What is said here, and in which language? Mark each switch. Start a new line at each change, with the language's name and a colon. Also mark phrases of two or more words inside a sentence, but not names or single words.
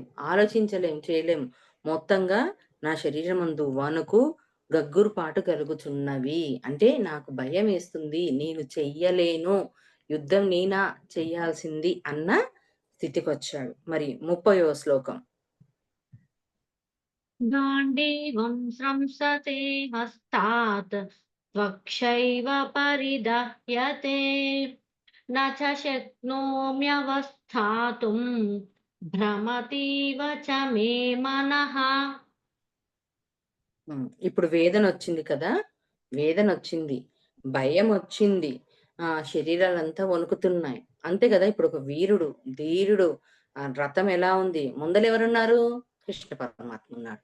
Telugu: ఆలోచించలేం, చేయలేం. మొత్తంగా నా శరీరమందు వణుకు, గగ్గురుపాటు కలుగుచున్నవి. అంటే నాకు భయమేస్తుంది. నేను చెయ్యలేను. యుద్ధం నేనా చెయ్యాల్సింది అన్న స్థితికొచ్చాడు. మరి 30వ శ్లోకం.
Sanskrit: गाण्डीवं स्रंसते हस्तात् त्वक्षैव परिदह्यते न च शक्नोम्यवस्थातुं भ्रमतीव च मे मनः
Telugu: ఇప్పుడు వేదనొచ్చింది కదా! వేదనొచ్చింది. భయమొచ్చింది. శరీరాలంతా వణుకుతున్నాయి. అంతే గదా! ఇప్పుడొక వీరుడు, ధీరుడు ఆ రథం ఎలా ఉంది? ముందలెవరున్నారు? కృష్ణ పరమాత్మ ఉన్నాడు.